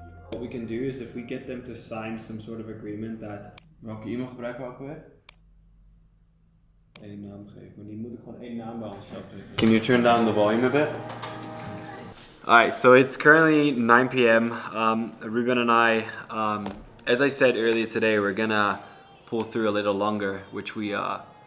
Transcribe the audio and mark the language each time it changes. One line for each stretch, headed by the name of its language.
English: What we can do is if we get them to sign some sort of agreement that...
Dutch: Welke e-mail gebruiken we ook weer? Eén naam geven, maar die moet ik gewoon één naam bij onszelf geven.
English: Can you turn down the volume a bit? Alright, so it's currently 9 p.m. Ruben and I, as I said earlier today, we're gonna pull through a little longer, which we are.